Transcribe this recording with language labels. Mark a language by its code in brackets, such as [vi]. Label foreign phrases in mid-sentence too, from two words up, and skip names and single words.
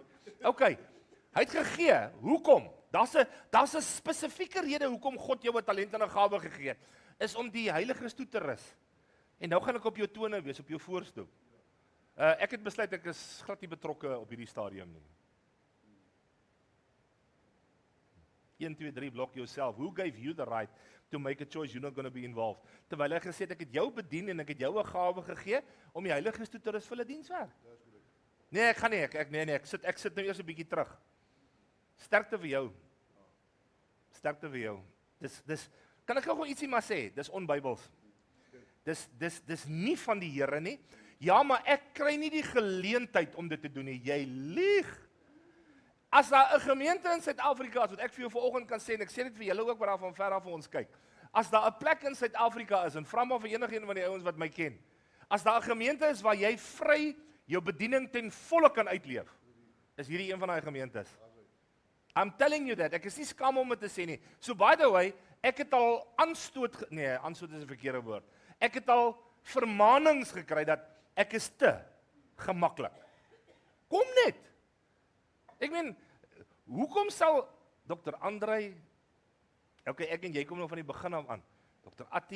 [af] Okay, hy het gegee, hoekom? Daar's 'n spesifieke rede hoekom God jou 'n talent en 'n gawe gegee het, is om die Heilige Gees toe te rus. En nou gaan ek op jou tone wees, op jou voorstoep. Ek het besluit ek is glad nie betrokke op hierdie stadium nie. 1, 2, 3, [en] block yourself. Who gave you the right to make a choice you're not going to be involved? [af] Terwyl hy gesê het, ek het jou bedien en ek het jou 'n gawe gegee om die Heilige Gees toe te rus vir 'n dienswerk. Nee, ek gaan nie, ek sit nou eers 'n bietjie terug. Sterkte vir jou. Sterkte vir jou. Dis kan ek gou ietsie maar sê, dis onbybels. Dis nie van die Here nie. Ja, maar ek kry nie die geleentheid om dit te doen nie. Jy lieg. As daar 'n gemeente in Suid-Afrika is, wat ek vir jou vanoggend kan sê, en ek sê dit vir julle ook wat daar van ver af vir ons kyk. As daar 'n plek in Suid-Afrika is, en vra maar vir enige een van die ouens wat my ken. As daar 'n gemeente is waar jy vry jou bediening ten volle kan uitleef, is hierdie een van daai gemeentes. [en] I'm telling you that. [af] Ek is nie skaam om dit te sê nie. [en] So by the way, [af] ek het al aanstoot is 'n verkeerde woord. Ek het al vermaanings gekry dat ek is te gemaklik. Kom net. Ek meen, hoekom sal Dr. Andrei, okay, ek en jy kom nou van die begin af aan.